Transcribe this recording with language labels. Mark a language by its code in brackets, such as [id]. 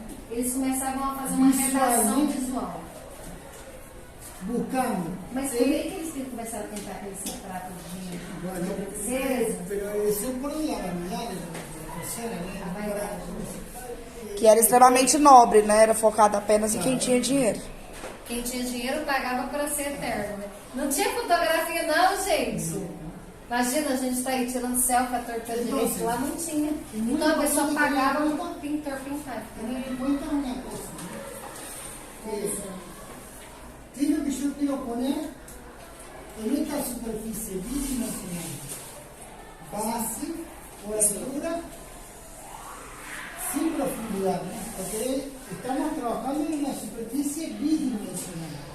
[pt] Eles começavam a fazer uma redação visual. [es] buscando. [pt] Mas por que eles começaram a tentar aquele retrato de [es] Bueno, [pt] princesa? [es] pero eso por la vanidad de la persona, [pt] A vaidade. Que era extremamente nobre, né? Era focada apenas em quem tinha dinheiro. Quem tinha dinheiro pagava para ser eterno, né? Não tinha fotografia não, gente. Imagina, a gente tá aí tirando selfie, a torta direito, lá não tinha. Então a pessoa pagava um pintor pintar. [es] tener en cuenta una cosa, ¿qué es lo que yo quiero poner en esta superficie bidimensional? Base o altura sin profundidad, porque estamos trabajando en una superficie bidimensional.